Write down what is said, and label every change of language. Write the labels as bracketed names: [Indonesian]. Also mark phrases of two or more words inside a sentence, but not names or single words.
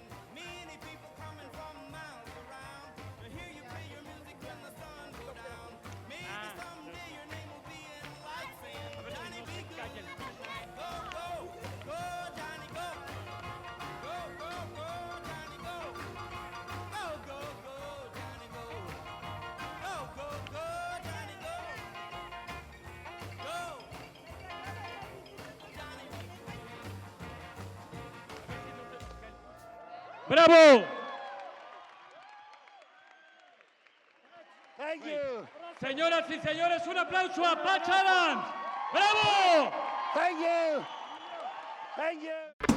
[English] Many people coming from miles around to hear you play your music when the sun go down. Maybe someday your name will be in lights saying, "Johnny be good tonight." Go, go, go, Johnny, go. Go, go, go, Johnny, go. Go, go, go, Johnny, go. Go, go, go, Johnny, go. Go. Johnny be good. ¡Bravo! Thank you. [Spanish] Señoras y señores, un aplauso a Patch Adams. ¡Bravo! [English] Thank you. Thank you.